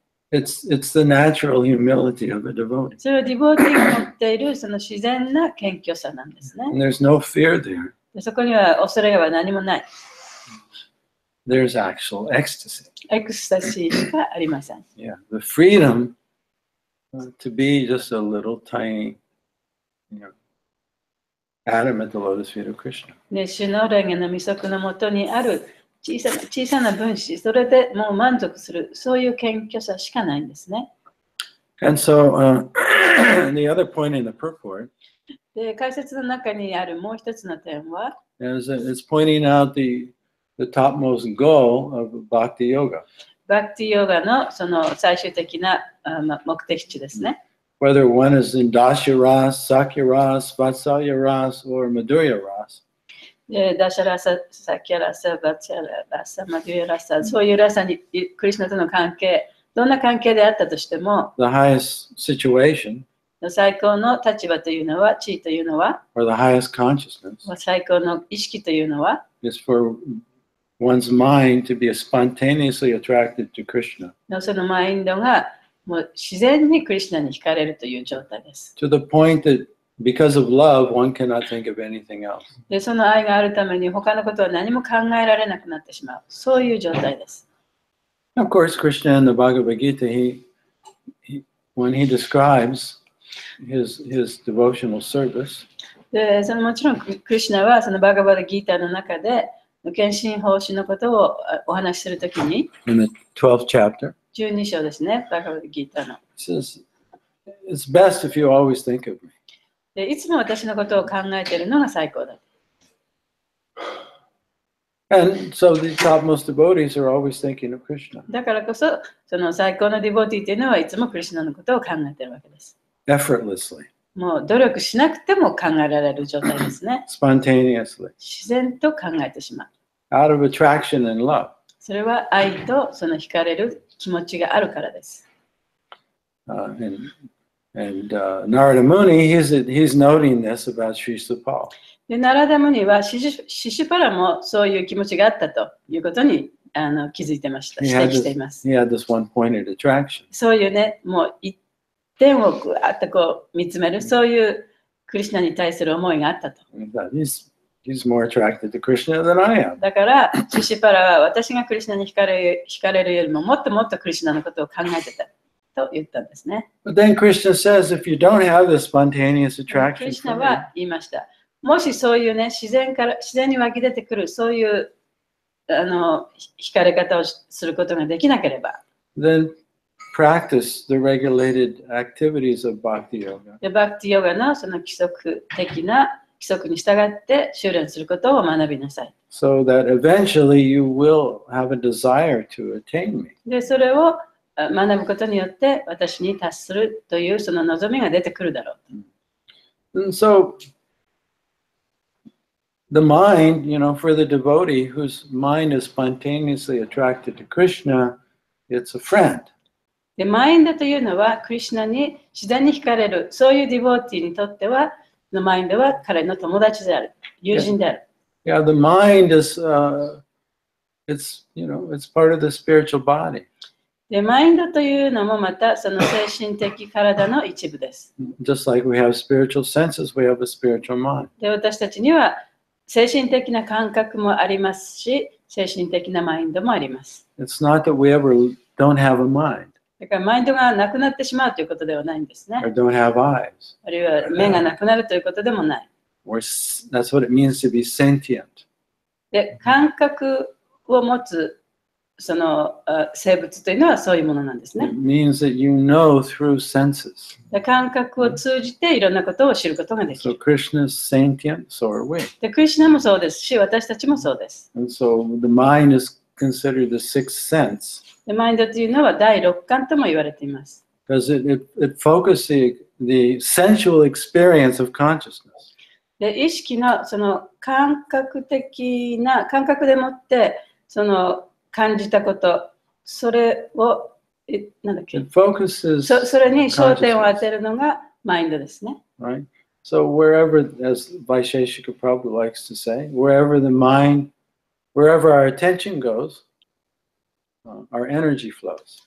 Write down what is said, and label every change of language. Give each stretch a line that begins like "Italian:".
English: It's the natural humility of a devotee.
Japanese: それはディボーティーが持っているその自然な謙虚さなんですね。
English: And there's no fear there.
Japanese: でそこには恐れは何もない。
English: There's actual ecstasy.
Japanese: エクスタシーしかありません。
English: Yeah, the freedom to be just a little tiny, atom at the lotus feet of Krishna.
Japanese: で、主の蓮華の御足のもとにある小さな分子、それでもう満足する、そういう謙虚さしかないんですね。
English: And so the other point in the purport
Japanese: で、解説の中にあるもう一つの点は、
English: is it's pointing out the topmost goal of bhakti yoga.
Japanese: バクティヨガのその最終的な目的地ですね。
English: Whether one is in Dasya Ras, Sakya Ras, Vatsalya Ras, or Madhurya Ras.
Japanese: ダシャラサ、サキャラサ、バチャラサ、マデュエラサ、そういうラサにクリシュナとの関係、どんな関係であったとしても、
English: The highest situation
Japanese: 最高の立場というのは、地位というのは、
English: or the highest consciousness
Japanese: 最高の意識というのは、
English: is for one's mind to be spontaneously attracted to Krishna.
Japanese: そのマインドがもう自然にクリシュナに惹かれるという状態です。
English: To the point that because of love, one cannot think of anything else.
Japanese: で、その愛があるために他のことは何も考えられなくなってしまう。そういう状態です。
English: Of course, Krishna in the Bhagavad Gita, when he describes his devotional service,
Japanese: で、そのもちろんクリシュナはそのバガバダギーターの中で献身奉仕のことをお話しするときに、
English: in the 12th chapter,
Japanese: 12章ですね、バガバダギーターの。
English: he says, it's best if you always think of me.
Japanese: で、いつも私のことを考えているのが最高だ。
English: And so the topmost devotees are always thinking of Krishna.
Japanese: だからこそ、その最高のディボーティーというのはいつもクリシュナのことを考えているわけです。
English: Effortlessly,
Japanese: もう努力しなくても考えられる状態ですね。
English: spontaneously,
Japanese: 自然と考えてしまう。
English: out of attraction and love.
Japanese: それは愛とその惹かれる気持ちがあるからです。
English: And Nārada Muni, he's noting this about Sri Supal.
Japanese: で、ナラダムニはシシュパラもそういう気持ちがあったということに気づいてました。
English: He
Japanese: 指
English: had
Japanese: 摘しています。
English: this one-pointed attraction.
Japanese: そういうね、もう一点をぐわっとこう見つめる、そういうクリシュナに対する思いがあったと。
English: He thought, he's more attracted to Krishna than I am.
Japanese: だから、シシュパラは私がクリシュナに惹かれるよりももっともっとクリシュナのことを考えてたと言ったんですね。
English: But then Krishna says, if you don't have this spontaneous
Japanese: ク
English: attraction
Japanese: リシュナ
English: for me,
Japanese: は言いました。もしそういうね、自然に湧き出てくる、そういう惹かれ方をすることができなければ、
English: then practice the regulated activities of bhakti yoga.
Japanese: でバクティヨガのその規則的な規則に従って修練することを学びなさい。
English: So that eventually you will have a desire to attain me.
Japanese: で、それを学ぶことによって私に達するというその望みが出てくるだろう。
English: And so the mind, for the devotee whose mind is spontaneously attracted to Krishna, it's a friend.
Japanese: で、マインドというのはクリシュナに自然に惹かれる、そういうディボーティーにとっては、のマインドは彼の友達である、友人である。
English: Yeah, the mind is, it's part of the spiritual body.
Japanese: で、マインドというのもまたその精神的体の一部です。
English: Just like we have spiritual senses, we have a spiritual mind.
Japanese: で、私たちには精神的な感覚もありますし、精神的なマインドもあります。
English: It's not that we ever don't have a mind
Japanese: だからマインドがなくなってしまうということではないんですね。
English: or don't have eyes.
Japanese: あるいは目がなくなるということでもない。
English: That's what it means to be sentient.
Japanese: で、感覚を持つその生物というのはそういうものなんですね。
English: It means that you know through senses.
Japanese: で、感覚を通じていろんなことを知ることができ
English: So
Japanese: る。
English: Krishna is sentient, so are we.
Japanese: で、クリシュナもそうですし、私たちもそうです。
English: And so the mind is considered the sixth sense
Japanese: で、マインドというのは第六感とも言われています。
English: because it focuses the sensual experience of consciousness.
Japanese: で、意識のその感覚的な感覚でもってその感じたこと、それをなんだっけ、
English: It focuses
Japanese: それに焦点を当てるのがマインドですね。
English: right? So wherever, as Vaisheshika Prabhu likes to say, wherever the mind, wherever our attention goes, our energy flows.